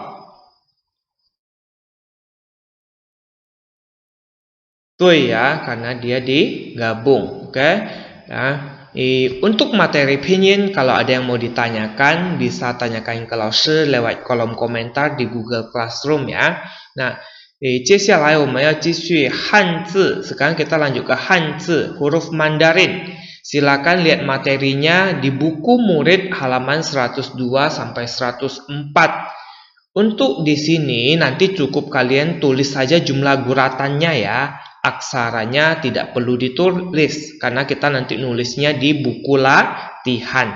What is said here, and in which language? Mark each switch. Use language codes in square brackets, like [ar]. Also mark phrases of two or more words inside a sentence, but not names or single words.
[id] Tui ya, karena dia digabung. Oke ya. Untuk materi pinyin, kalau ada yang mau ditanyakan bisa tanyakan ke Laoshi lewat kolom komentar di Google Classroom ya. Nah, [zh] 接下来我们要继续汉字. [id] Sekarang kita lanjut ke Hanzi, huruf Mandarin. Silakan lihat materinya di buku murid halaman 102 sampai 104. Untuk di sini nanti cukup kalian tulis saja jumlah guratannya ya. Aksaranya tidak perlu ditulis karena kita nanti nulisnya di buku latihan.